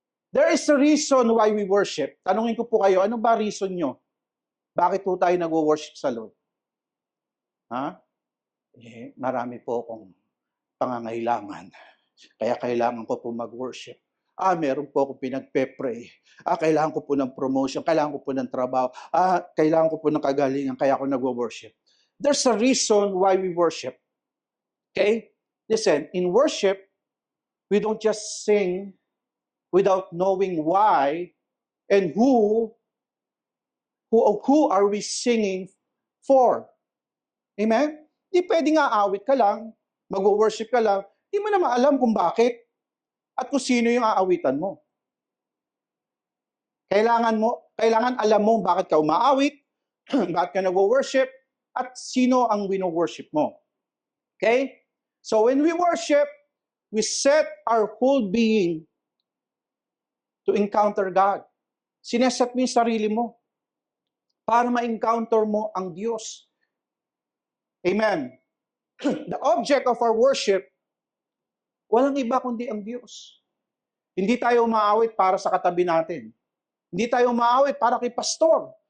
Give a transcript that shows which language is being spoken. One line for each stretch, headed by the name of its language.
English: There is a reason why we worship.
Filipino: Tanungin ko po kayo, ano ba reason nyo? Bakit po tayo nag-worship sa Lord? Marami po akong pangangailangan. Kaya kailangan ko po mag-worship. Meron po akong pinagpe-pray. Kailangan ko po ng promotion. Kailangan ko po ng trabaho. Kailangan ko po ng kagalingan. Kaya ako nag-worship.
English: There's a reason why we worship. Okay? Listen, in worship, we don't just sing without knowing why and who are we singing for.
Filipino: Amen? Di pwedeng aawit ka lang, mag-worship ka lang, di mo na maalam kung bakit at kung sino yung aawitan mo. Kailangan alam mo bakit ka umaawit, bakit ka nag-worship, at sino ang wino-worship mo. Okay?
English: So when we worship, we set our whole being to encounter God.
Filipino: Sineset mo yung sarili mo para ma-encounter mo ang Diyos.
English: Amen. The object of our worship,
Filipino: walang iba kundi ang Diyos. Hindi tayo umaawit para sa katabi natin. Hindi tayo umaawit para kay pastor.